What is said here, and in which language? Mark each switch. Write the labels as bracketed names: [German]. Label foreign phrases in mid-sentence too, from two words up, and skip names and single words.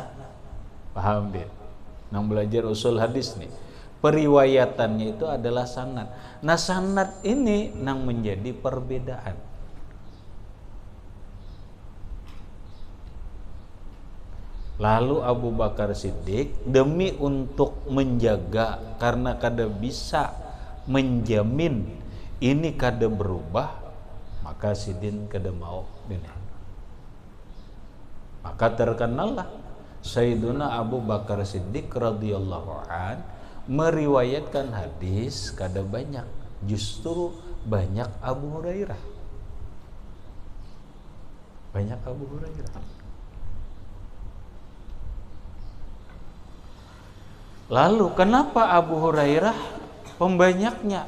[Indonesian] Paham dia? [Banjar] Nang belajar usul hadis nih, periwayatannya itu adalah sanad. Nah sanad ini nang menjadi perbedaan. Lalu Abu Bakar Siddiq demi untuk menjaga, karena kada bisa menjamin ini kada berubah, maka Sidin kada mau ini. Maka terkenallah Sayyiduna Abu Bakar Siddiq [Arabic] radhiyallahu an [Banjar] meriwayatkan hadis kada banyak, justru banyak Abu Hurairah. [Indonesian] Banyak Abu Hurairah. Lalu kenapa Abu Hurairah pembanyaknya?